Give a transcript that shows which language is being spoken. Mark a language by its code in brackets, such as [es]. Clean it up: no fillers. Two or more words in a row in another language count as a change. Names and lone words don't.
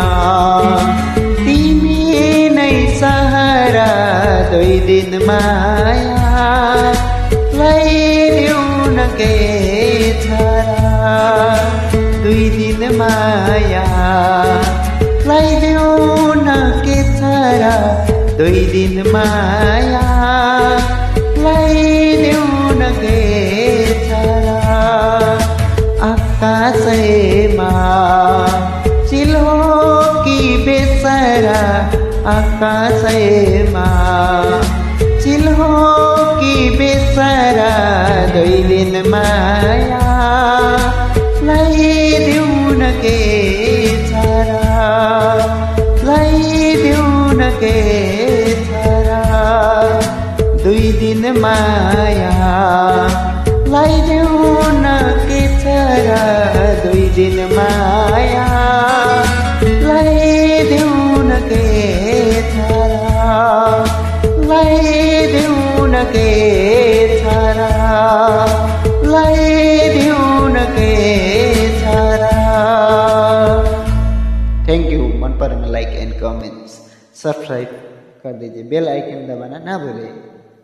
[ne] तिमी नै सहारा दुई दिन माया ल्याइदेऊ न के छरा दुई दिन माया ल्याइदेऊ न के छरा दुई दिन माया ल्याइदेऊ न के छरा। आकाशैमा चिल्हो कि बेचारा आकाशैमा चिल्हो कि बेचारा दुई दिन माया ल्याइदेऊ न के छरा ल्याइदेऊ न के छरा दुई दिन माया ल्याइदेऊ न के छरा दुई दिन माया ल्याइदेऊ न के छरा ल्याइदेऊ न के छरा ल्याइदेऊ न के छरा। [en] thank you. [ne] मन परेमा [en] like and comments subscribe [hi] कर दीजिए, [en] bell icon [hi] दबाना ना भूलें।